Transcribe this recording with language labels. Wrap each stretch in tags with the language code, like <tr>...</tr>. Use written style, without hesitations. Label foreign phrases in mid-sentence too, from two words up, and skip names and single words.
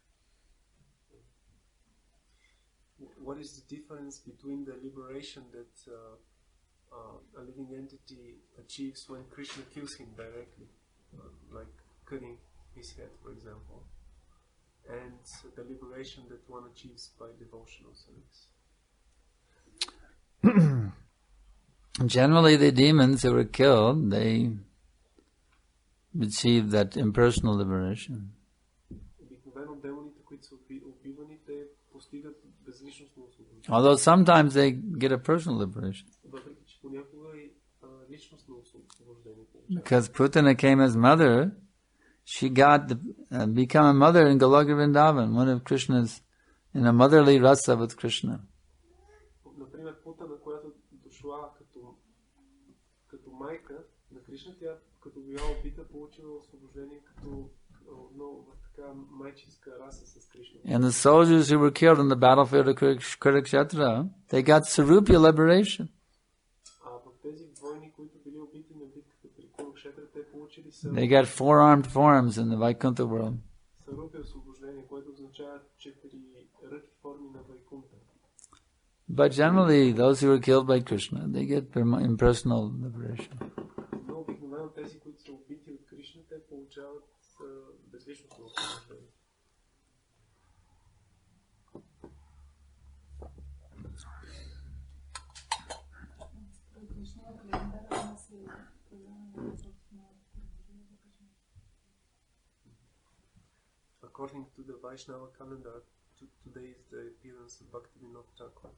<en>What is the difference between the liberation that a living entity achieves when Krishna kills him directly, like cutting his head, for example, and the liberation that one achieves by devotional service? Generally, the demons who were killed, they achieved that impersonal liberation.</en> <bg>Обикновено демоните, които са убивани, те постигат безличностно освобождение.</bg> <en>Although sometimes they get a personal liberation.</en> <bg>Въпреки че понякога и личностно освобождение.</bg> <en>Because Putana came as mother, she got become a mother in Goloka Vrindavan, one of Krishna's, in a motherly rasa with Krishna.</en> <bg>Например, Путана, която дошла като майка на Кришна, тя като била убита, получила освобождение като отново в така майчинска раса с Кришна.</bg> <en>And the soldiers who were killed on the battlefield of Kurukshetra, they got Sarupya liberation.</en> <bg>А в тези войни, които били убити на битката при Курукшетра, те получили</bg> <en>They got 4-armed forms in the Vaikuntha world.</en> <bg>Сарупя освобождение, което означава 4 ръки форми на Вайкунта.</bg> <en>But generally, those who are killed by Krishna, they get impersonal liberation.</en> <bg>Но обикновено тези, които са убити от Кришна, те получават безличностно освобождение.</bg> <en>According to the Vaishnava calendar, today is the appearance of Bhaktivinoda Thakur.</en>